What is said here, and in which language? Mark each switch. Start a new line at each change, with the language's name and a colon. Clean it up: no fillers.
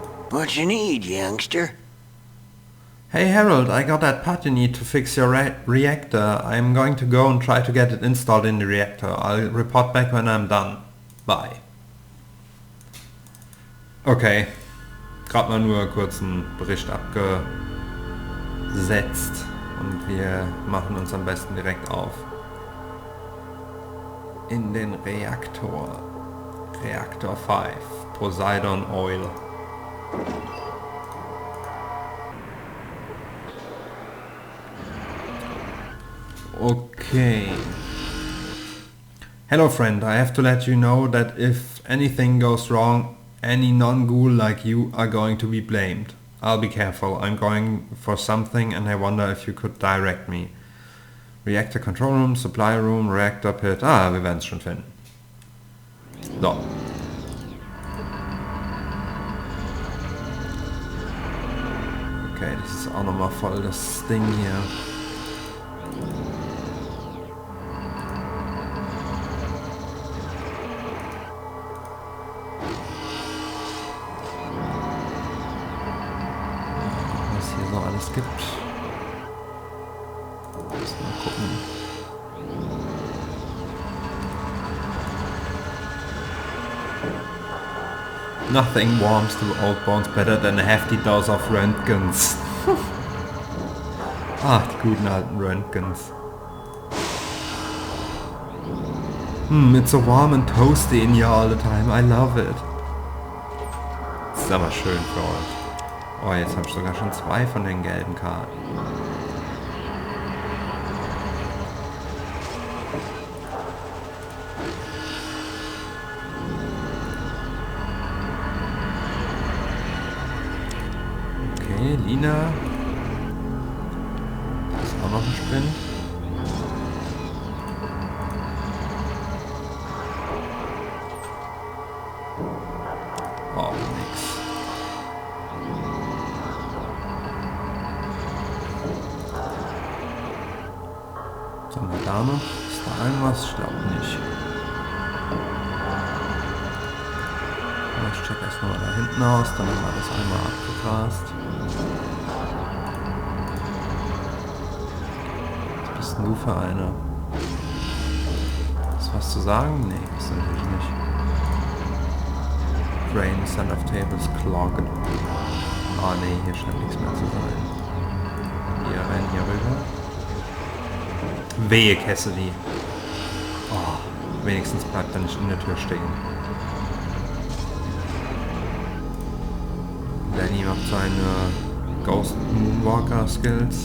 English: What you need, youngster? Hey Harold, I got that part you need to fix your reactor. I'm going to go and try to get it installed in the reactor. I'll report back when I'm done. Bye. Okay.
German: Gerade mal nur kurz einen Bericht abgesetzt. Und wir machen uns am besten direkt auf. In den Reaktor. Reaktor 5. Poseidon Oil. Okay.
English: Hello friend, I have to let you know that if anything goes wrong, any non-ghoul like you are going to be blamed. I'll be careful, I'm going for something and I wonder if you could direct me. Reactor Control Room, Supply Room, Reactor Pit.
German: Ah, wir werden es schon finden. So. Okay, das ist auch nochmal voll das Ding hier. Was hier so alles gibt. Mal gucken.
English: Nothing warms the old bones better than a hefty dose of Röntgens.
German: Ah, die guten alten Röntgens.
English: It's so warm and toasty in here all the time. I love it.
German: Das ist aber schön für euch. Oh, jetzt habe ich sogar schon 2 von den gelben Karten. Okay, Lina. Da ist auch noch ein Sprint. Oh, nix. Was haben wir da noch? Ist da irgendwas? Ich glaube nicht. Ich check erstmal da hinten aus, dann haben wir das einmal abgegrast. Was bist denn du für eine? Ist was zu sagen? Nee, ist natürlich nicht.
English: Drain, Sand of Tables, Clogged.
German: Ah nee, hier scheint nichts mehr zu sein. Wir rennen hier rüber. Wehe, Cassidy. Oh, wenigstens bleibt er nicht in der Tür stehen. Lenny macht seine Ghost Moonwalker Skills.